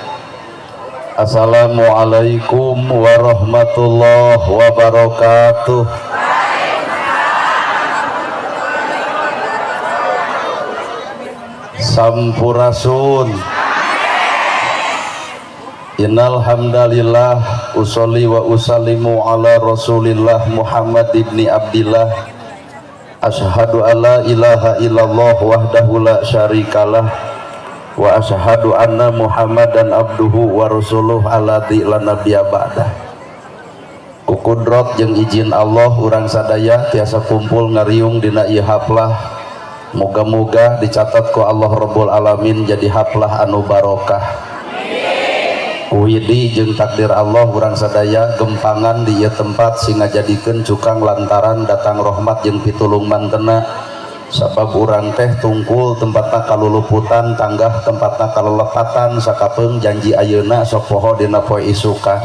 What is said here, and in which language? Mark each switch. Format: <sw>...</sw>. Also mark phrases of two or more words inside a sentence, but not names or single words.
<ar>السلام عليكم ورحمة الله وبركاته.</ar> <su>Sampurasun.</su> <ar>إن الحمد لله أصلي وأسلم على رسول الله محمد بن عبد الله. أشهد أن لا إله إلا الله وحده لا شريك له وأشهد أن محمدا عبده ورسوله الذي لا نبي بعده.</ar> <su>Ku kudrat jeung izin Allah urang sadaya tiasa kumpul ngariung dina ieu haflah. Moga-moga dicatat ku</su> <ar>الله رب العالمين</ar> <su>jadi haflah anu barokah. Widi jeung takdir Allah urang sadaya gempangan di ieu tempat sehingga jadikeun cukang lantaran datang rahmat jeung pitulung mantena sabab urang teh tungkul tempatna kaluluputan tanggah tempatna kalelepatan sakapeung janji ayeuna sok poho dina poe isukan.</su>